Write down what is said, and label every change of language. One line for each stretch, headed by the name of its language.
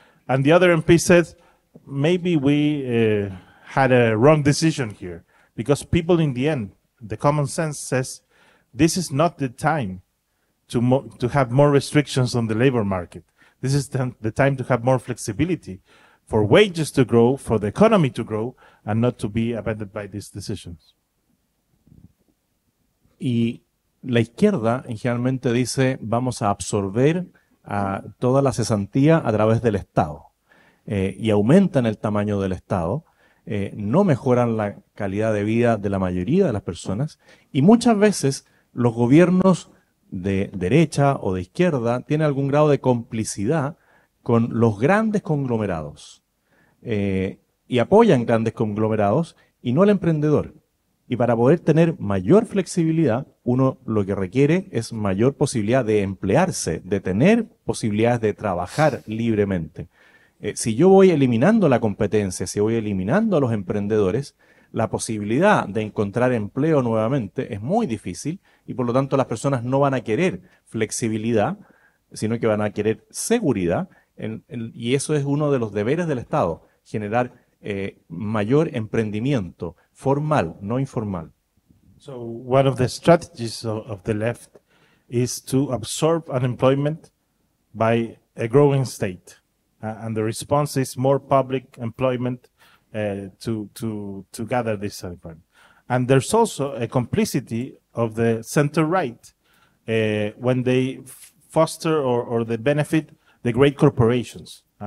English: And the other MP said, maybe we had a wrong decision here, because people in the end, the common sense says, this is not the time to have more restrictions on the labor market. This is the time to have more flexibility for wages to grow, for the economy to grow, and not to be abandoned by these decisions.
Spanish: Y la izquierda generalmente dice, vamos a absorber a toda la cesantía a través del Estado, y aumentan el tamaño del Estado, no mejoran la calidad de vida de la mayoría de las personas, y muchas veces los gobiernos de derecha o de izquierda tienen algún grado de complicidad con los grandes conglomerados, y apoyan grandes conglomerados y no al emprendedor. Y para poder tener mayor flexibilidad, uno lo que requiere es mayor posibilidad de emplearse, de tener posibilidades de trabajar libremente. Si yo voy eliminando la competencia, si voy eliminando a los emprendedores, la posibilidad de encontrar empleo nuevamente es muy difícil, y por lo tanto las personas no van a querer flexibilidad, sino que van a querer seguridad, y eso es uno de los deberes del Estado, generar mayor emprendimiento formal, no informal.
English: So one of the strategies of the left is to absorb unemployment by a growing state. And the response is more public employment to gather this unemployment. And there's also a complicity of the center-right when they foster or they benefit the great corporations.